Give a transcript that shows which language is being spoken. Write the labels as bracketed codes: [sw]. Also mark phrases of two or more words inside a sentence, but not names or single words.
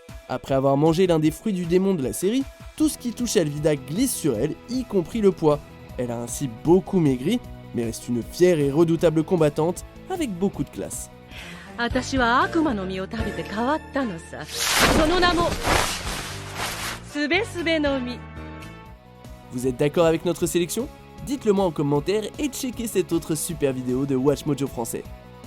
[fr] Après avoir mangé l'un des fruits du démon de la série, tout ce qui touche Alvida glisse sur elle, y compris le poids. Elle a ainsi beaucoup maigri, mais reste une fière et redoutable combattante avec beaucoup de classe. [ja] 私は悪魔の実を食べて変わったのさ。その名もすべすべの実。 [fr] Vous êtes d'accord avec notre sélection? Dites-le moi en commentaire et checkez cette autre super vidéo de Watch Mojo français.